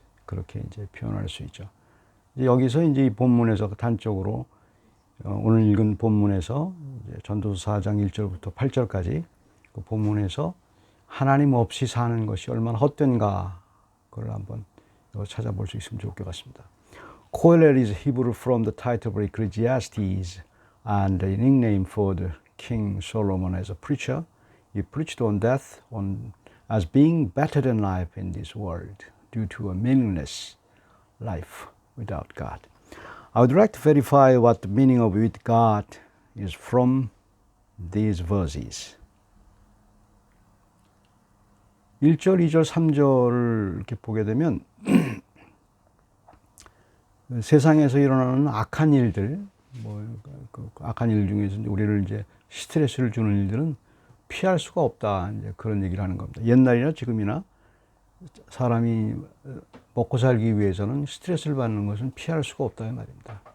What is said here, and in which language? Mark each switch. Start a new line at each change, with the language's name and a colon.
Korean: 그렇게 이제 표현할 수 있죠. 이제 여기서 이제 이 본문에서 단적으로 오늘 읽은 본문에서 이제 전도서 4장 1절부터 8절까지 그 본문에서 하나님 없이 사는 것이 얼마나 헛된가, 그걸 한번 찾아볼 수 있으면 좋을 것 같습니다.
English: Kohelet is Hebrew from the title of Ecclesiastes and a nickname for the King Solomon as a preacher. He preached on death as being better than life in this world due to a meaningless life without God. I would like to verify what the meaning of with God is from these verses.
Korean: 1절, 2절, 3절을 이렇게 보게 되면 세상에서 일어나는 악한 일들, 악한 일 중에서 우리를 이제 스트레스를 주는 일들은 피할 수가 없다. 이제 그런 얘기를 하는 겁니다. 옛날이나 지금이나 사람이 먹고 살기 위해서는 스트레스를 받는 것은 피할 수가 없다 이 말입니다.